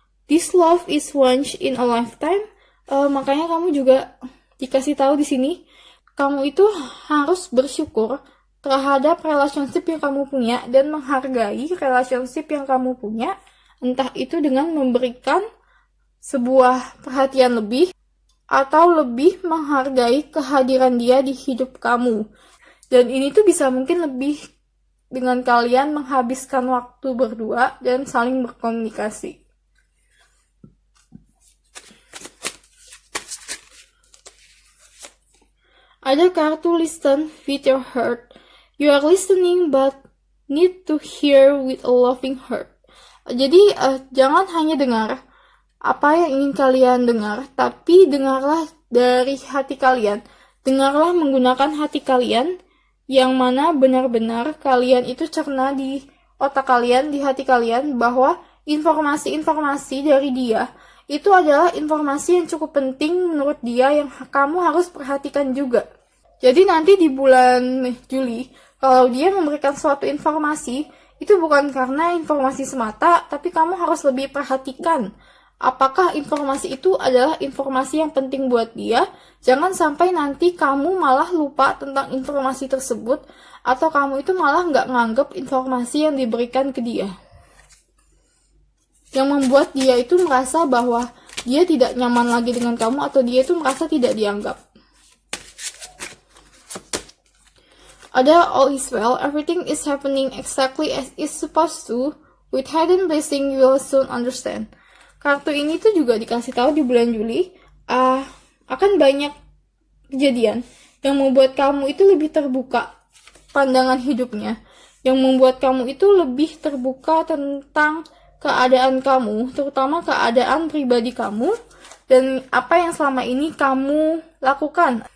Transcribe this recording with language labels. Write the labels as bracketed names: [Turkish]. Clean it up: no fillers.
[English] This love is once in a lifetime. [Indonesian] Makanya kamu juga dikasih tahu di sini, kamu itu harus bersyukur terhadap relationship yang kamu punya dan menghargai relationship yang kamu punya, entah itu dengan memberikan sebuah perhatian lebih atau lebih menghargai kehadiran dia di hidup kamu. Dan ini tuh bisa mungkin lebih dengan kalian menghabiskan waktu berdua dan saling berkomunikasi. Ada kartu listen with your heart. [English] You are listening but need to hear with a loving heart. [Indonesian] Jadi jangan hanya dengar apa yang ingin kalian dengar, tapi dengarlah dari hati kalian. Dengarlah menggunakan hati kalian, yang mana benar-benar kalian itu cerna di otak kalian, di hati kalian, bahwa informasi-informasi dari dia itu adalah informasi yang cukup penting menurut dia yang kamu harus perhatikan juga. Jadi nanti di bulan Juli, kalau dia memberikan suatu informasi, itu bukan karena informasi semata, tapi kamu harus lebih perhatikan apakah informasi itu adalah informasi yang penting buat dia. Jangan sampai nanti kamu malah lupa tentang informasi tersebut, atau kamu itu malah nggak nganggep informasi yang diberikan ke dia, yang membuat dia itu merasa bahwa dia tidak nyaman lagi dengan kamu, atau dia itu merasa tidak dianggap. [English] Ada all is well, everything is happening exactly as it's supposed to, with hidden blessing you will soon understand. [Indonesian] Kartu ini tuh juga dikasih tahu di bulan Juli, akan banyak kejadian yang membuat kamu itu lebih terbuka pandangan hidupnya, yang membuat kamu itu lebih terbuka tentang keadaan kamu, terutama keadaan pribadi kamu, dan apa yang selama ini kamu lakukan.